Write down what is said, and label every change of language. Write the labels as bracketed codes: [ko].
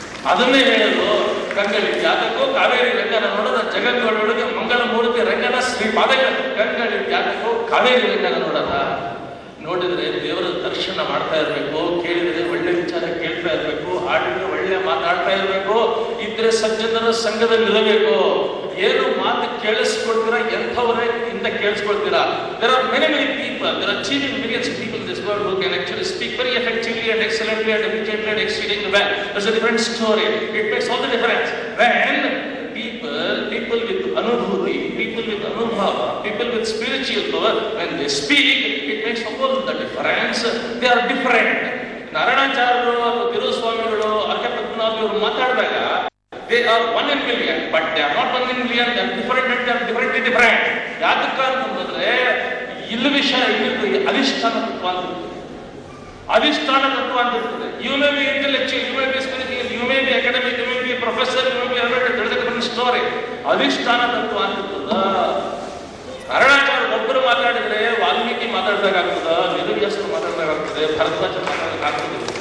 [kn] ಅದನ್ನೇ ಹೇಳಲು ಕಂಗಳಿ ಜಾತಕೋ ಕಾವೇರಿ ರಂಗನ ನೋಡದ ಜಗತ್ತೊಳಗೆ ಮಂಗಳ ಮೂರ್ತಿ ರಂಗನ ಶ್ರೀಪಾದಗಳ ಕಂಗಳಿ ಜಾತಕೋ ಕಾವೇರಿ ರಂಗನ ನೋಡದ. ನೋಡಿದ್ರೆ ದೇವರ ದರ್ಶನ ಮಾಡ್ತಾ ಇರಬೇಕು, ಕೇಳಿದ್ರೆ ಒಳ್ಳೆ ವಿಚಾರ ಕೇಳ್ತಾ ಇರಬೇಕು, ಹಾಡಿದ್ರೆ ಒಳ್ಳೆ ಮಾತಾಡ್ತಾ ಇರಬೇಕು, ಇದ್ರೆ ಸಜ್ಜನರ ಸಂಘದಲ್ಲಿ ಇರಬೇಕು. ಏನು ಮಾತು ಕೇಳಿಸ್ಕೊಳ್ತೀರಾ, ಎಂಥವರೇ ಇಂದ ಕೇಳಿಸ್ಕೊಳ್ತೀರಾ. [en] There are many people, there are achieving millions of people in this world who can actually speak very effectively and excellently and efficiently and exceedingly well. That's a different story. It makes all the difference when people with anubhuti, people with anubhava, people with spiritual power, when they speak, it makes all the difference. They are different. [kn] ನಾರಾಯಣಾಚಾರ್ಯರು ಅಥವಾ ತಿರುಸ್ವಾಮಿಗಳು, ಅರ್ಕ ಪದ್ಮನಾಭರು ಮಾತಾಡಿದಾಗ [en] they are 1 in million, [kn] but they are not 1 in million. [en] They are different and they are differently different. [kn] ಯಾತಕ್ಕ ಅಂತಂದ್ರೆ ಇಲ್ಲಿ ವಿಷಯ ಇಲ್ಲಿದ್ದು ಅಧಿಷ್ಠಾನ ತತ್ವ ಅಂತ. ಅಧಿಷ್ಠಾನ ತತ್ವ ಅಂತ ಇರ್ತದೆ. [en] You may be intellectual, you may be spiritual, you may be academic, you may be professor, you may be different story. [kn] ಅಧಿಷ್ಠಾನ ತತ್ವ ಅಂತ ಇರ್ತದ. ನಾರಾಯಣಾಚಾರ್ಯ ಒಬ್ಬರು ಮಾತಾಡಿದ್ರೆ ವಾಲ್ಮೀಕಿ ಮಾತಾಡ್ದಾಗ್ತದ, ವೇದವ್ಯಾಸರು ಮಾತಾಡ್ದಾಗ್ತದೆ, ಭರದ್ವಾಜ ಮಾತಾಡೋದಾಗ್ತದೆ.